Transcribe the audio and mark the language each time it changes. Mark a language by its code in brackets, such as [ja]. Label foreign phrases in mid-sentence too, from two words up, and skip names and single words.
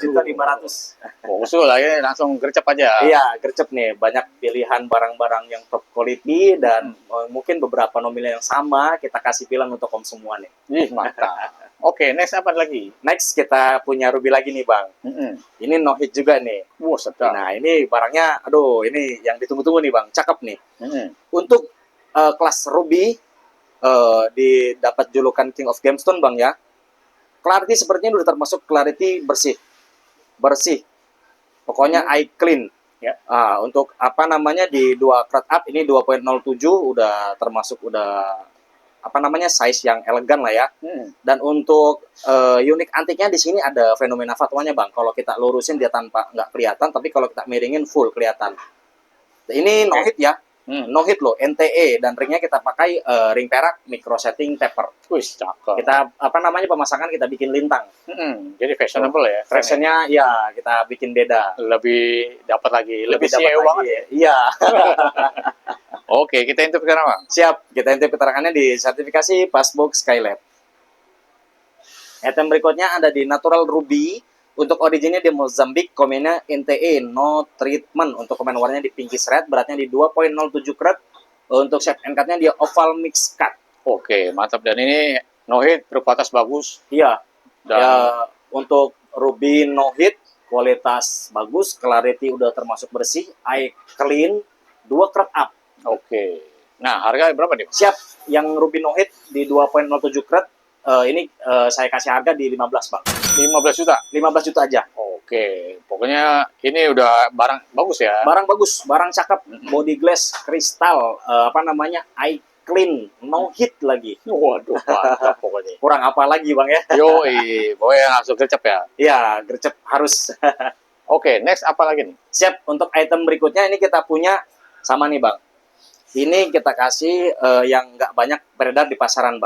[id] 12.500.000. Usul lagi langsung gercep aja. Iya, gercep nih. Banyak pilihan barang-barang yang [en] top quality [id] dan mungkin beberapa nominal yang sama kita kasih pilihan untuk om semua nih. Ih, mantap. Oke, next apa lagi? Next kita punya ruby lagi nih, Bang. Ini [en] no hit [id] juga nih. Wah, sedap. Nah, ini barangnya, aduh, ini yang ditunggu-tunggu nih, Bang. Cakep nih. Mm-mm. Untuk kelas Ruby didapat julukan [en] King of Gemstone, [id] Bang ya. Clarity sepertinya udah termasuk clarity bersih. Bersih. Pokoknya [en] eye clean. [id] Ya. Untuk apa namanya di 2 karat up ini 2,07 udah termasuk udah apa namanya size yang elegan lah ya. Dan untuk unik antiknya di sini ada fenomena fatwanya, Bang. Kalau kita lurusin dia tanpa nggak kelihatan, tapi kalau kita miringin full kelihatan. Ini [en] no hit [id] ya. [en] No hit [id] loh, NTE, dan ringnya kita pakai ring perak [en] micro setting taper. [id] Wih, cakep. Kita apa namanya pemasangan kita bikin lintang. Jadi fashionable ya. Fashionnya ya kita bikin beda. Lebih dapat lagi. Lebih dapat CEO lagi. banget ya. Iya. Oke, kita intip sekarang, Bang. Siap, kita intip keterangannya di sertifikasi Passbook Skylab. Item berikutnya ada di Natural Ruby. Untuk originnya di Mozambique, komennya NTE, [en] no treatment. [id] Untuk komen warnanya di pinkish red, beratnya di 2,07 karat. Untuk [en] shape and cut- [id] nya di [en] oval mix cut. [id] Oke, mantap. Dan ini [en] no hit, [id] berkualitas bagus. Iya, Dan ya, untuk Ruby [en] no hit, [id] kualitas bagus, clarity udah termasuk bersih, [en] eye clean, [id] 2 karat up. oke. Nah, harga berapa nih? Siap, yang Ruby [en] no hit [id] di 2,07 karat, ini saya kasih harga di 15, Bang. 15 juta. 15 juta aja. Oke, pokoknya ini udah barang bagus ya. Barang bagus, barang cakep, [en] body glass, [id] kristal, apa namanya, [en] eye clean, no hit [id] lagi. Waduh, mantap pokoknya. Kurang apa lagi, Bang ya? Yoi, pokoknya langsung gercep ya. Iya, gercep harus. Oke, next apa lagi nih? Siap, untuk item berikutnya ini kita punya sama nih, Bang. Ini kita kasih yang nggak banyak beredar di pasaran, Bang.